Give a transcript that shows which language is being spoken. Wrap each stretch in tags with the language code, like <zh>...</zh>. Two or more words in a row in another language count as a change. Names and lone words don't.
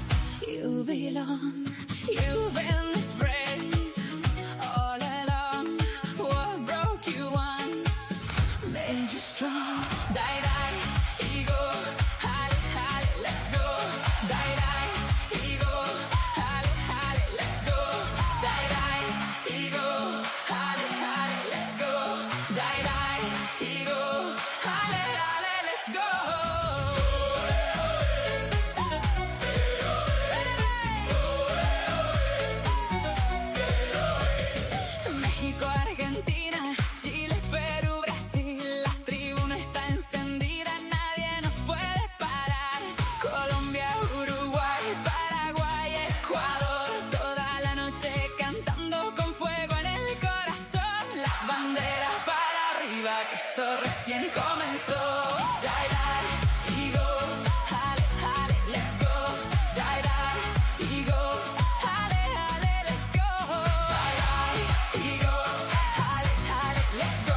<en>You belong. You've been this brave all along. What broke you once made you strong. Die, die, ego, halle, halle, let's go. Die, die, ego, halle, halle, let's go. Die, die, ego, halle, halle, let's go. Die, die, ego, halle, halle, let's go.</en> <es>México, Argentina, Chile, Perú, Brasil, la tribuna está encendida, nadie nos puede parar. Colombia, Uruguay, Paraguay, Ecuador, toda la noche cantando con fuego en el corazón. Las banderas para arriba, que esto recién comenzó.</es> <en>Die, die, ego, halle, halle, let's go. Die, die, ego, halle, halle, let's go. Die, die, ego, halle, halle, let's go.</en>